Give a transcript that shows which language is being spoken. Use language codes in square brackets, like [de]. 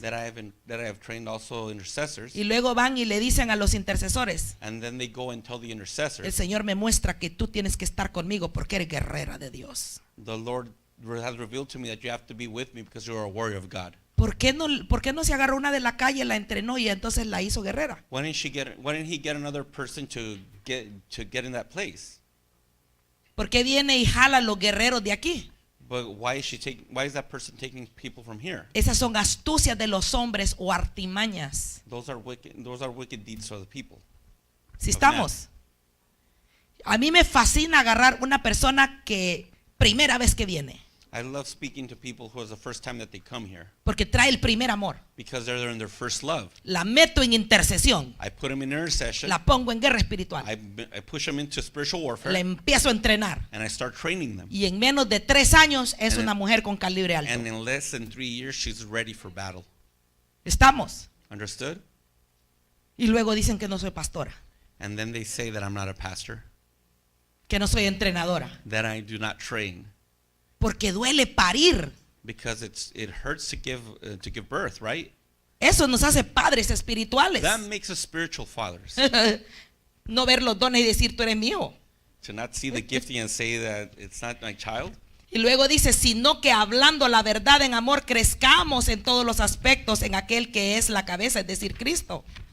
[en] that I have trained also intercessors. [es] y luego van y le dicen a los intercesores: [en] And then they go and tell the [es] el [en] intercessors, [es] Señor me muestra que tú tienes que estar conmigo porque eres guerrera de Dios. [en] the Lord has revealed to me that you have to be with me because you are a warrior of God. [es] ¿Por qué no se agarró una de la calle, la entrenó y entonces la hizo guerrera? [en] Why didn't he get another person to get in that place? [es] ¿Por qué viene y jala los guerreros de aquí? [en] But why is that person taking people from here? [es] Esas son astucias de los hombres o artimañas. [en] Those are wicked deeds of the people. [es] Si estamos. A mí me fascina agarrar una persona que primera vez que viene, [en] I love speaking to people who is the first time that they come here [es] porque trae el primer amor. [en] because they're in their first love. [es] La meto en intercesión, [en] I put them in intercession. [es] la pongo en guerra espiritual, [en] I push them into spiritual warfare [es] la empiezo a entrenar [en] and I start training them. [es] y en menos de 3 años es [en] And [es] una mujer con calibre [en] And [es] alto. [en] in less than 3 years, she's ready for battle. [es] Estamos. [en] Understood? [es] Y luego dicen que no soy pastora, [en] And then they say that I'm not a pastor, [es] que no soy entrenadora, [en] that I do not train, [es] porque duele parir. [en] because it hurts to give birth, right? [es] Eso nos hace padres espirituales. [en] That makes us spiritual fathers. [es] No ver los dones y decir tú eres mío. [en] To not see the gifting and say that it's not my child. [es] Y luego dice, sino que hablando la verdad en amor, crezcamos en todos los aspectos en aquel que es la cabeza, es decir, Cristo.